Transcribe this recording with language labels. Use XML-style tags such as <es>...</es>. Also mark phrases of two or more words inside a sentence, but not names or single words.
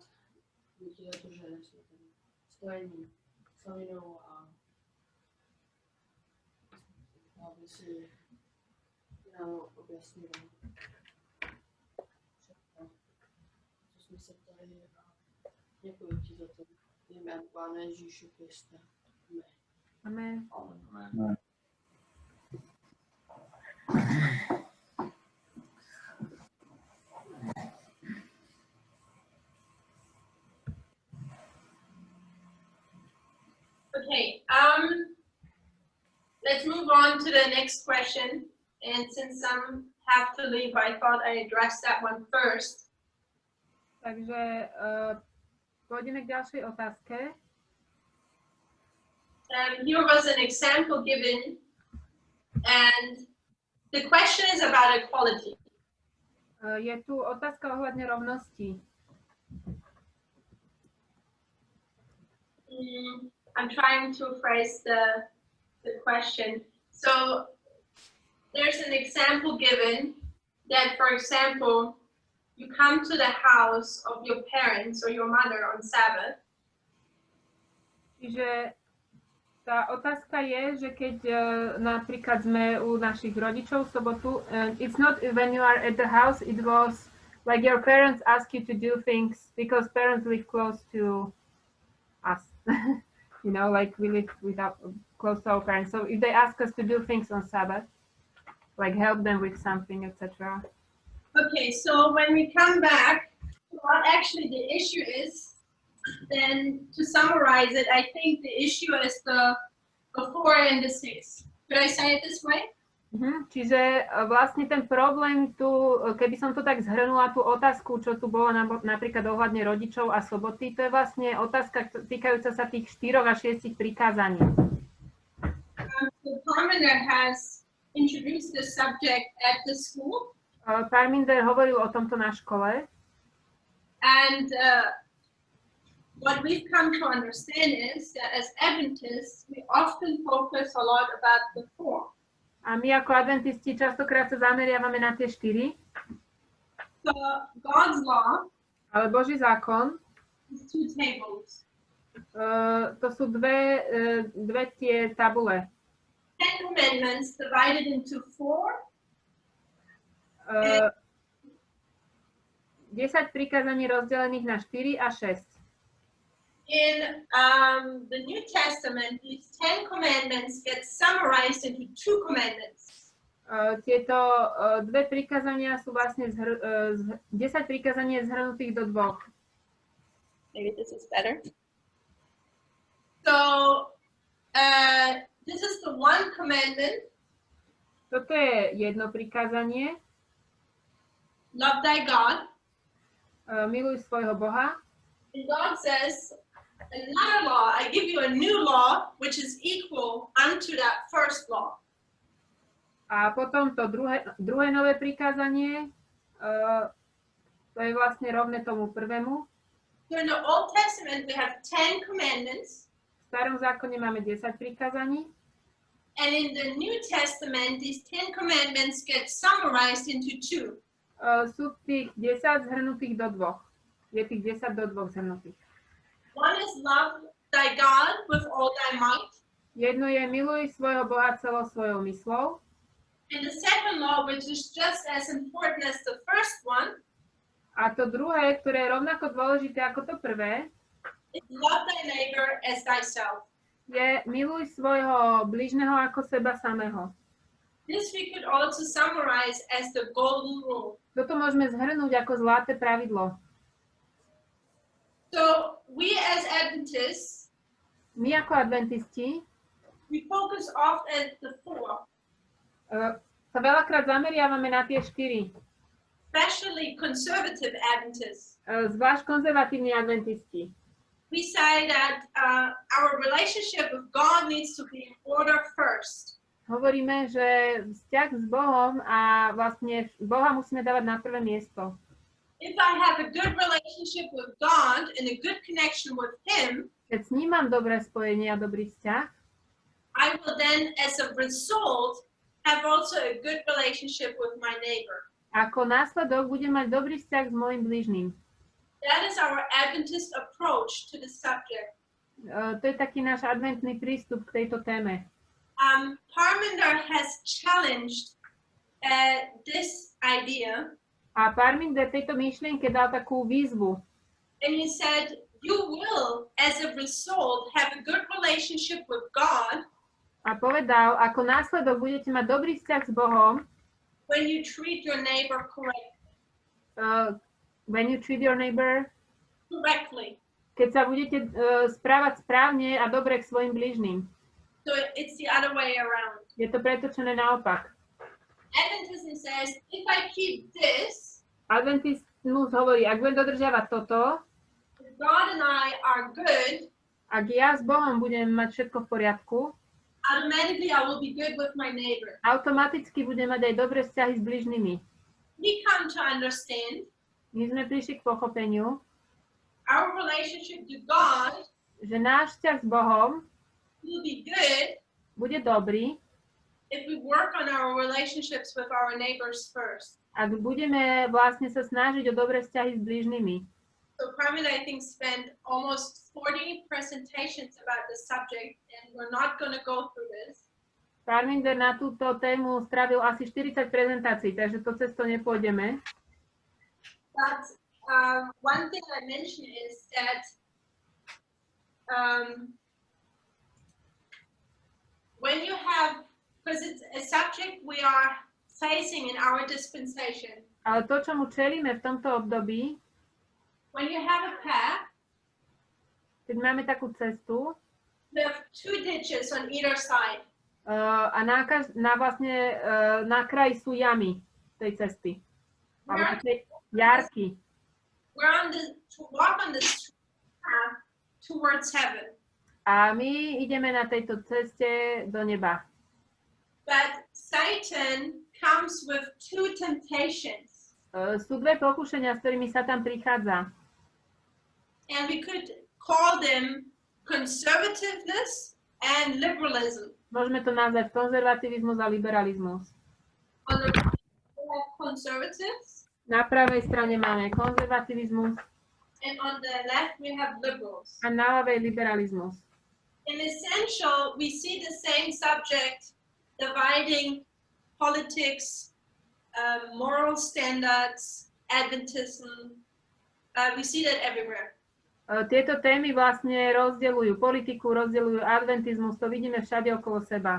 <cs>Díky za to, že jsme tady spojení s Lavinou a aby si nám objasnil všechno, co jsme se ptali a děkuji ti za to. Jménem Pána Ježíše Krista. Amen. Amen. Amen.</cs> <en>Okay, let's move on to the next question. And since some have to leave, I thought I addressed that one first.</en> <sk>Takže pôjdeme k ďalšej otázke.</sk> <en>Here was an example given, and the question is about equality.</en> <sk>Je tu otázka ohľadne rovnosti.</sk> <en>I'm trying to phrase the question. So there's an example given that, for example, you come to the house of your parents or your mother on Sabbath.</en> <sk>Čiže tá otázka je, že keď napríklad sme u našich rodičov v sobotu,</sk> <en>it's not when you are at the house, it was like your parents ask you to do things because parents live close to us. You know, like we live close to our parents. So if they ask us to do things on Sabbath, like help them with something, etc. Okay, so when we come back to what actually the issue is, then to summarize it, I think the issue is the 4 and the 6. Could I say it this way?</en> <sk>Čiže vlastne ten problém tu, keby som to tak zhrnula, tú otázku, čo tu bolo napríklad ohľadne rodičov a soboty, to je vlastne otázka týkajúca sa tých 4 a 6 prikázaní.</sk> <en>So Parminder has introduced the subject at the school.</en> <sk>Parminder hovoril o tomto na škole.</sk> <en>And what we've come to understand is that as Adventists, we often focus a lot about the 4.</en> <sk>A my ako adventisti častokrát sa zameriavame na tie 4.</sk> <en>So God's law,</en> <sk>ale Boží zákon,</sk> <en>is 2 tables.</en> <sk>To sú dve tie tabule.</sk> <en>10 commandments divided into 4.</en> <sk>10 prikázaní rozdelených na 4 a 6.</sk> <en>In the New Testament, these 10 commandments get summarized into 2 commandments.</en> <sk>Tieto dve prikázania sú vlastne 10 prikázaní je zhrnutých do 2.</sk> <en>Maybe this is better. So this is the 1 commandment.</en> <sk>Toto je jedno prikázanie.</sk> <en>Love thy God.</en> <sk>Miluj svojho Boha.</sk> <en>And God says, another law, I give you a new law, which is equal unto that first law.</en> <sk>A potom to druhé nové prikázanie, to je vlastne rovné tomu prvému.</sk> <en>So in the Old Testament, we have 10 commandments.</en> <sk>V starom zákone máme 10 prikázaní.</sk> <en>And in the New Testament, these 10 commandments get summarized into 2.</en> <sk>Sú tých 10 zhrnutých do 2. Je tých 10 do 2 zhrnutých.</sk> <en>One is love thy God with all thy might.</en> <sk>Jedno je miluj svojho Boha celou svojou myslou.</sk> <en>And the second law, which is just as important as the first one,</en> <sk>a to druhé, ktoré je rovnako dôležité ako to prvé,</sk> <en>is love thy neighbor as thyself.</en> <sk>Je miluj svojho bližného ako seba samého.</sk> <en>This we could also summarize as the golden rule.</en> <sk>Toto môžeme zhrnúť ako zlaté pravidlo.</sk> <en>So we as Adventists,</en> <sk>my ako adventisti,</sk> <en>we focus often at the 4.</en> <sk>Sa veľakrát zameriavame na tie 4.</sk> <en>Especially conservative Adventists.</en> <sk>Zvlášť konzervatívni adventisti.</sk> <en>We say that our relationship with God needs to be in order first.</en> <sk>Hovoríme, že vzťah s Bohom a vlastne Boha musíme dávať na prvé miesto.</sk> <en>If I have a good relationship with God and a good connection with Him,</en> <sk>keď s ním mám dobré spojenie a dobrý vzťah,</sk> <en>I will then, as a result, have also a good relationship with my neighbor.</en> <sk>Ako následok budem mať dobrý vzťah s mojim blížnym.</sk> <en>That is our Adventist approach to the subject.</en> <sk>To je taký náš adventný prístup k tejto téme.</sk> <en>Parminder has challenged this idea.</en> <sk>A Parminder tejto myšlienke dal takú výzvu.</sk> <en>And he said, you will, as a result, have a good relationship with God.</en> <sk>A povedal, ako následok budete mať dobrý vzťah s Bohom,</sk> <en>when you treat your neighbor correctly. When you treat your neighbor Correctly.</en> <sk>Keď sa budete správať správne a dobre k svojim blížnym.</sk> <en>So it's the other way around.</en> <sk>Je to pretočené naopak.</sk> <en>Adventism says, if I keep this,</en> <sk>Adventizmus hovorí, ak budem dodržiavať toto,</sk> <en>God and I are good,</en> <sk>ak ja s Bohom budem mať všetko v poriadku,</sk> <en>automatically I will be good with my neighbor.</en> <sk>automaticky budem mať aj dobré vzťahy s blížnymi.</sk> <en>We come to understand</en> <sk>My sme prišli k pochopeniu,</sk> <en>our relationship to God</en> <sk>že náš vzťah s Bohom</sk> <en>will be good</en> <sk>bude dobrý,</sk> <en>if we work on our relationships with our neighbors first.</en> <sk>ak budeme vlastne sa snažiť o dobré vzťahy s blížnymi.</sk> <en>So Carmen, I think, spent almost 40 presentations about the subject, and we're not going to go through this.</en> <sk>Parminder na túto tému strávil asi 40 prezentácií, takže to cez to nepôjdeme.</sk> <en>But one thing I mentioned is that when you have, because it's a subject we are facing in our dispensation,</en> <sk>Ale to, čomu čelíme v tomto období,</sk> <en>when you have a path,</en> <sk>keď máme takú cestu</sk> <en>you have two ditches on either side.</en> <sk>a na kraji sú jamy tej cesty. Alebo také jarky.</sk> <en>We're on to walk on this path towards heaven.</en> <sk>A my ideme na tejto ceste do neba.</sk> <en>But Satan comes with two temptations.</en> <sk>Sú dve pokušenia, s ktorými Satan prichádza.</sk> <en>And we could call them conservativeness and liberalism.</en> <sk>Môžeme to nazvať konzervativizmus a liberalizmus.</sk> <en>On the right, we have conservatives,</en> <sk>Na pravej strane máme konzervativizmus</sk> <en>and on the left we have liberals.</en> <sk>a na ľavej liberalizmus.</sk> <en>In essential, we see the same subject dividing politics, moral standards, Adventism. We see that everywhere.</en> <sk>Tieto témy vlastne rozdeľujú politiku, rozdeľujú adventizmus, to vidíme všade okolo seba.</sk>